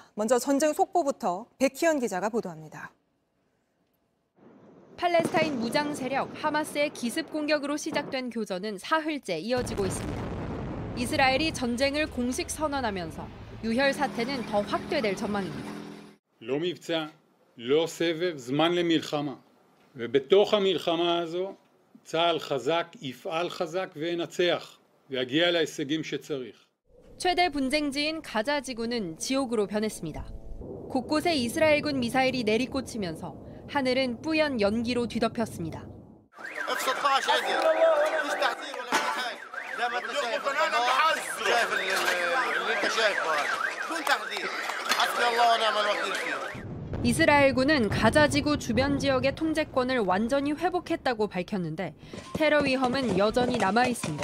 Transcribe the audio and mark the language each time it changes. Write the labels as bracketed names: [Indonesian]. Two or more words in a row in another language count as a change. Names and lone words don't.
[Korean] 먼저 전쟁 속보부터 백희연 기자가 보도합니다. 팔레스타인 무장 세력 하마스의 기습 공격으로 시작된 교전은 사흘째 이어지고 있습니다. 이스라엘이 전쟁을 공식 선언하면서 유혈 사태는 더 확대될 전망입니다. [Hebrew] לא מבצע, לא סבב, זמן למלחמה. ובתוך המלחמה הזו צה"ל חזק, יפעל חזק וינצח ויגיע להישגים שצריך. [Korean] 최대 분쟁지인 가자 지구는 지옥으로 변했습니다. 곳곳에 이스라엘군 미사일이 내리꽂히면서 하늘은 뿌연 연기로 뒤덮였습니다. 이스라엘군은 가자지구 주변 지역의 통제권을 완전히 회복했다고 밝혔는데 테러 위험은 여전히 남아 있습니다.